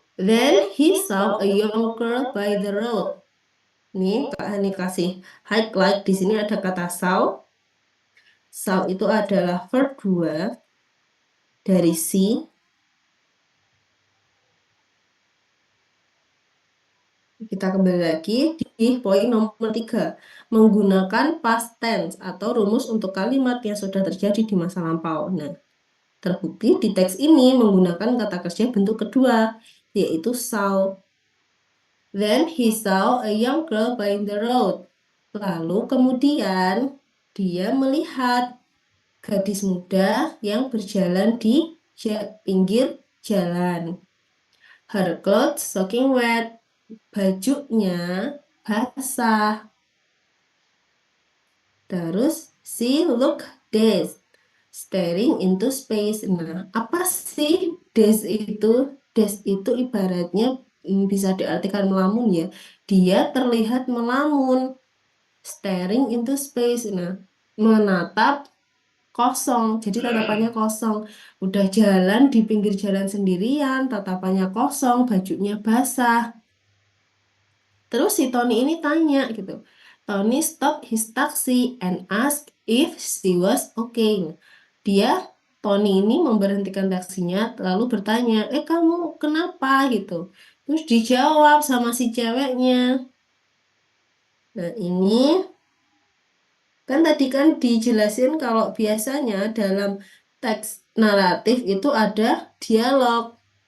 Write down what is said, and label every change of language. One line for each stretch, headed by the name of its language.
English: Then he saw a young girl by the road.
Indonesian: Nih, Kak Hani kasih highlight di sini ada kata saw. Saw itu adalah verb 2 dari see. Kita kembali lagi di poin nomor 3. Menggunakan
English: past tense
Indonesian: atau rumus untuk kalimat yang sudah terjadi di masa lampau. Nah, terbukti di teks ini menggunakan kata kerja bentuk kedua, yaitu saw.
English: Then he saw a young girl by the road.
Indonesian: Lalu kemudian dia melihat gadis muda yang berjalan di pinggir jalan.
English: Her clothes soaking wet.
Indonesian: Bajunya basah. Terus
English: she looked dazed, staring into space.
Indonesian: Nah, apa sih dazed itu? Dazed itu ibaratnya bisa diartikan melamun ya. Dia terlihat melamun.
English: Staring into space.
Indonesian: Nah, menatap kosong. Jadi tatapannya kosong. Udah jalan di pinggir jalan sendirian, tatapannya kosong, bajunya basah. Terus si Tony ini tanya gitu.
English: Tony stop his taxi and ask if she was okay.
Indonesian: Dia, Tony ini memberhentikan taksinya lalu bertanya, kamu kenapa gitu. Terus dijawab sama si ceweknya. Nah, ini kan tadi kan dijelasin kalau biasanya dalam teks naratif itu ada dialog.